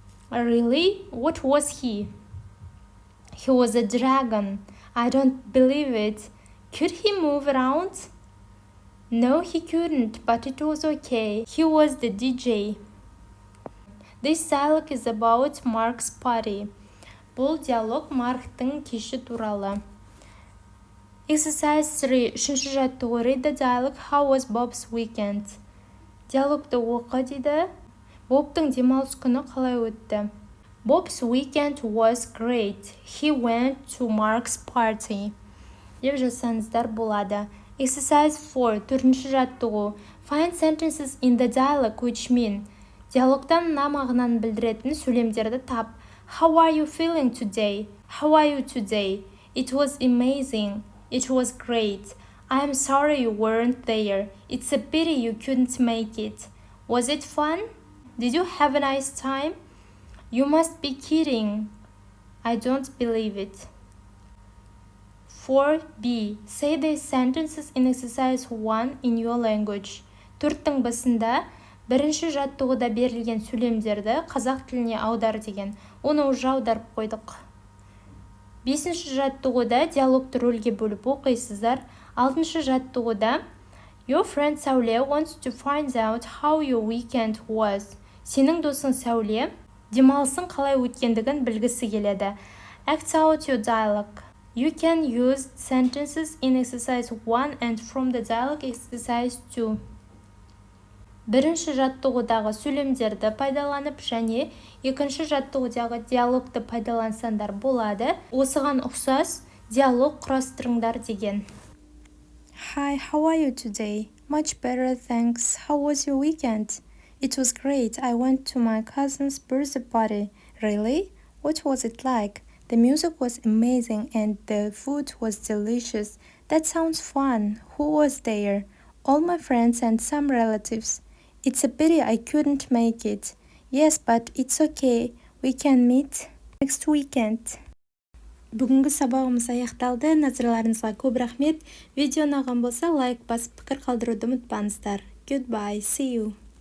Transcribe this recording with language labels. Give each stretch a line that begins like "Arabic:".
English: Really? What was he? He was a dragon. I don't believe it. Could he move around? No, he couldn't, but it was okay. He was the DJ. This dialogue is about Mark's party.
Kazakh: Бұл диалог Марктың кеші туралы.
English: Exercise 3,
Kazakh: үшінші жаттығу.
English: Read the dialogue. How was Bob's weekend?
Kazakh: Диалогты оқы дейді. Бобтың демалыс күні қалай өтті?
English: Bob's weekend was great. He went to Mark's party.
Kazakh: Деп жазсаңыздар болады.
English: Exercise 4,
Kazakh: төртінші жаттығу.
English: Find sentences in the dialogue which mean.
Kazakh: Диалогтан мына мағынаны білдіретін сөйлемдерді тап.
English: How are you feeling today? How are you today? It was amazing. It was great. I'm sorry you weren't there. It's a pity you couldn't make it. Was it fun? Did you have a nice time? You must be kidding. I don't believe it. 4b. Say these sentences in exercise 1 in your language.
Kazakh: Төрттің басында бірінші жаттығуда берілген сөйлемдерді қазақ тіліне аудар деген. Оны уже аударып қойдық. Бесінші жаттығуда диалогты рөлге бөліп оқисыздар. Алтыншы жаттығуда
English: Your friend Сәуле wants to find out how your weekend was.
Kazakh: Сенің досың Сәуле демалысың қалай өткендігін білгісі келеді.
English: Act out your dialogue. You can use sentences in exercise 1 and from the dialogue exercise 2.
Kazakh: Бірінші жаттығудағы сөйлемдерді пайдаланып және екінші жаттығудағы диалогты пайдалансаңдар болады. Осыған ұқсас диалог құрастырыңдар деген.
English: Hi, how are you today? Much better, thanks. How was your weekend? It was great. I went to my cousin's birthday party. Really? What was it like? The music was amazing and the food was delicious. That sounds fun. Who was there? All my friends and some relatives. It's a pity I couldn't make it. Yes, but it's okay. We can meet next weekend.
Kazakh: Бүгінгі сабағымыз аяқталды. Назарларыңызға көп рахмет. Видео ұнаған болса лайк басып пікір қалдыруды ұмытпаңыздар.
English: Goodbye. See you.